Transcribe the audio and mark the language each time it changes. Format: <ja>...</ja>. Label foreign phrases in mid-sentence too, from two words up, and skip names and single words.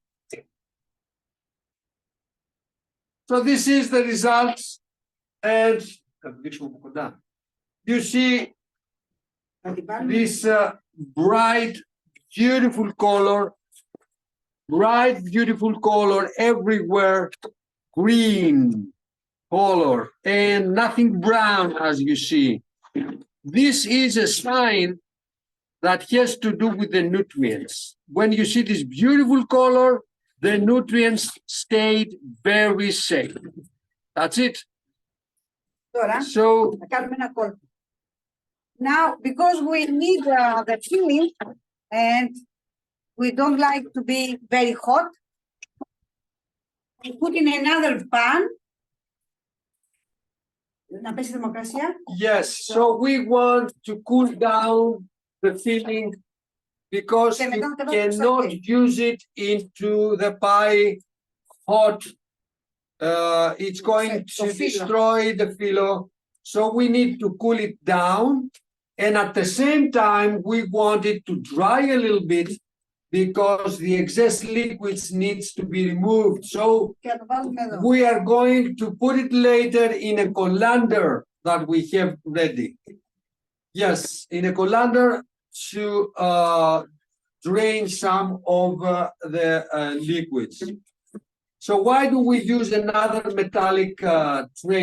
<en>So this is the results, and you see this bright, beautiful color everywhere, green color, and nothing brown, as you see. This is a sign that has to do with the nutrients. When you see this beautiful color, the nutrients stayed very safe. That's it.</en> <el>Τώρα,</el> <en>So</en> <el>θα κάνουμε ένα κόλπο.</el> <en>Now, because we need the filling and we don't like to be very hot, we put in another pan.</en> <el>Να πέσει η θερμοκρασία.</el> <en>yes, so we want to cool down the filling because</en> <el>Και μετά</el> <en>you</en> <el>θα βάλουμε στο</el> <en>cannot</en> <el>σακί.</el> <en>use it into the pie hot. It's going</en> <el>Το</el> <en>to</en> <el>φύλλο.</el> <en>destroy the phyllo. So we need to cool it down. And at the same time, we want it to dry a little bit because the excess liquids needs to be removed. So</en> <el>Και θα το βάλουμε εδώ.</el> <en>we are going to put it later in a colander that we have ready. Yes, in a colander to drain some of the liquids. So why do we use another metallic tray?</en>